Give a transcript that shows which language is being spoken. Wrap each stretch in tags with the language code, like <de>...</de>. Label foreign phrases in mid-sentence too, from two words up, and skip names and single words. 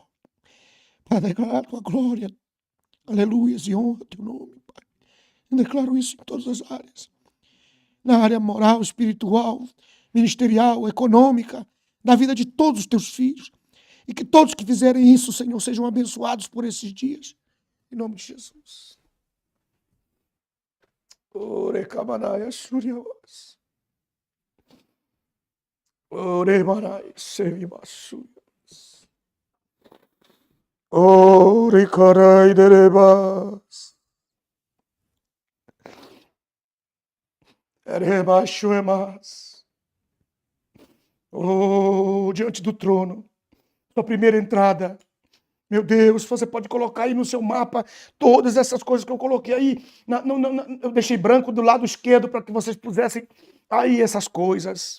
<pt>Para declarar a Tua glória, aleluias e honra Teu nome, Pai. Eu declaro isso em todas as áreas. Na área moral, espiritual, ministerial, econômica, na vida de todos os Teus filhos. E que todos que fizerem isso, Senhor, sejam abençoados por esses dias. Em nome de Jesus. Ore kamanaya shuriavas. Ore marai sevimashuriavas. Ore karai derebas. Eremashuemas. Oh, diante do trono, sua primeira entrada. Meu Deus, você pode colocar aí no seu mapa todas essas coisas que eu coloquei aí. Eu deixei branco do lado esquerdo para que vocês pusessem aí essas coisas.</pt>